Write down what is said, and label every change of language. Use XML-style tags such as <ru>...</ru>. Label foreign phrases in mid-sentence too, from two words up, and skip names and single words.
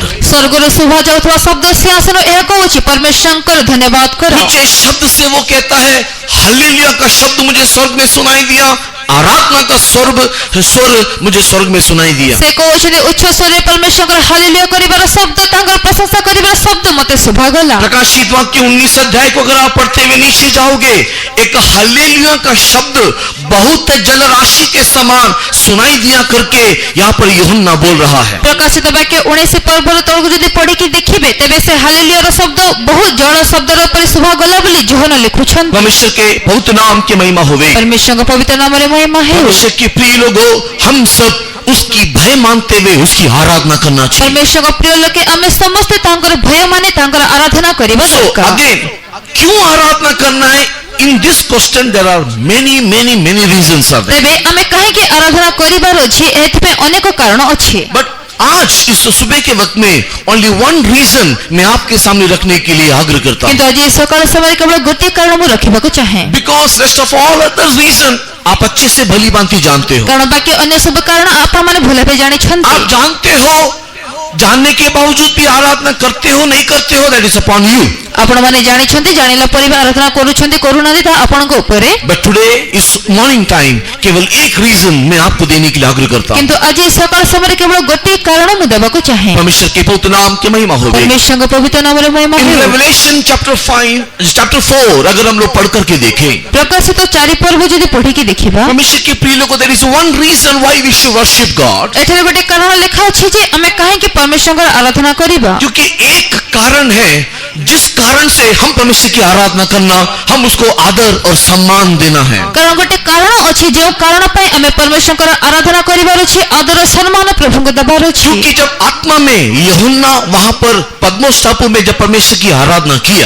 <or>ସ୍ୱର୍ଗରୁ ଶୁଭା ଯାଉଥିବା ଶବ୍ଦ ସିଂହାସନ ଏହା କହୁଛି ପରମେଶ୍ୱରଙ୍କର ଧନ୍ୟବାଦ କର।</or> <hi>ऊंचे शब्द से वो कहता है, हालेलुया का शब्द मुझे स्वर्ग में सुनाई दिया, आराधना का स्वर मुझे स्वर्ग में सुनाई दिया।</hi> <or>ସେ କହୁଛନ୍ତି ଉଚ୍ଚ ସ୍ୱରରେ ପରମେଶ୍ୱରଙ୍କର ହାଲେଲୁୟା କରିବାର ଶବ୍ଦ, ତାଙ୍କର ପ୍ରଶଂସା କରିବାର ଶବ୍ଦ ମୋତେ ଶୁଭାଗଲା।</or> <hi>प्रकाशित वाक्य 19 अध्याय को अगर आप पढ़ते हुए नीचे जाओगे, एक हालेलुया का शब्द बहुत जलराशि के समान सुनाई दिया करके यहाँ पर यूहन्ना बोल रहा है।</hi> <or>ପ୍ରକାଶିତ ବାକ୍ୟ 19 ପର୍ବର ତଳକୁ ଯଦି ପଢିକି ଦେଖିବେ ତେବେ ସେ ହାଲେଲୁୟାର ଶବ୍ଦ ବହୁତ ଜଳ ଶବ୍ଦର ପରି ଶୁଭାଗଲା ବୋଲି ଯୋହନ ଲେଖୁଛନ୍ତି।</or> <hi>परमेश्वर के पवित्र नाम की महिमा होवे।</hi> <or>ପରମେଶ୍ୱରଙ୍କ ପବିତ୍ର ନାମରେ ମହିମା ହେଉ।</or> <hi>परमेश्वर के प्रिय लोगों, हम सब उसकी भय मानते हुए उसकी आराधना करना चाहिए।</hi> <or>ପରମେଶ୍ୱରଙ୍କ ପ୍ରିୟ ଲୋକେ ଆମେ ସମସ୍ତେ ତାଙ୍କର ଭୟ ମାନେ ତାଙ୍କର ଆରାଧନା କରିବା So ଦରକାର।</or> <hi>again, क्यों आराधना करना है?</hi> <en>In this question there are many reasons are there.</en> <or>ତେବେ ଆମେ କାହିଁକି ଆରାଧନା କରିବାର ଅଛି ଏଥିପାଇଁ ଅନେକ କାରଣ ଅଛି।</or> <hi>But आज इस सुबह के वक्त में</hi> <en>only one reason</en> <hi>मैं आपके सामने रखने के लिए आग्रह करता हूँ,</hi> <or>କିନ୍ତୁ ଆଜି ସକାଳ ସମୟରେ କେବଳ ଗୋଟିଏ କାରଣ ମୁଁ ରଖିବାକୁ ଚାହେଁ।</or> <en>because rest of all other reason</en> <hi>आप अच्छे से भली भांति जानते हो।</hi> <or>କାରଣ ବାକି ଅନ୍ୟ ସବୁ କାରଣ ଆପଣମାନେ ଭଲ ଭାବେ ଜାଣିଛନ୍ତି।</or> <hi>आप जानते हो, जानने के बावजूद भी आराधना करते हो नहीं करते हो,</hi> <en>that is upon you.</en> <or>ଆପଣମାନେ ଜାଣିଛନ୍ତି, ଜାଣିଲା ପରେ ବି ଆରାଧନା କରୁଛନ୍ତି କରୁନାହାନ୍ତି ତାହା ଆପଣଙ୍କ ଉପରେ।</or> <en>But today is morning time,</en> <hi>केवल एक रीजन मैं आपको देने के लिए आग्रह करता हूँ।</hi> <or>କିନ୍ତୁ ଆଜି ସକାଳ ସମୟରେ କେବଳ ଗୋଟିଏ କାରଣ ମୁଁ ଦେବାକୁ ଚାହେଁ।</or> <hi>परमेश्वर के पवित्र नाम की महिमा होगी।</hi> <or>ପରମେଶ୍ୱରଙ୍କ ପବିତ୍ର ନାମରେ ମହିମା In ହେଉ।</or> <en>Revelation chapter</en> <hi>4 अगर हम लोग पढ़ करके देखें,</hi> <or>ପ୍ରକାଶିତ 4 ପର୍ବ ଯଦି ପଢିକି ଦେଖିବା,</or> <hi>परमेश्वर के प्रिय लोगों,</hi> <en>there is one reason why we should worship God,</en> <or>ଏଠାରେ ଗୋଟେ କାରଣ ଲେଖା ଅଛି ଯେ ଆମେ କାହିଁକି ପରମେଶ୍ୱରଙ୍କର ଆରାଧନା କରିବା।</or> <hi>क्योंकि एक कारण है जिस कारण से हम परमेश्वर की आराधना करना, हम उसको आदर और सम्मान देना है।</hi> <or>କାରଣ ଗୋଟେ କାରଣ ଅଛି ଯେ କାରଣ ପାଇଁ ଆମେ ପରମେଶ୍ୱର ଆରାଧନା କରିବାର ଅଛି, ଆଦର ସମ୍ମାନ ପ୍ରଭୁ କୁ ଦେବାର ଅଛି।</or> <hi>क्योंकि जब आत्मा में यूहन्ना वहां पर पद्मोस टापू में जब परमेश्वर की आराधना किया,</hi>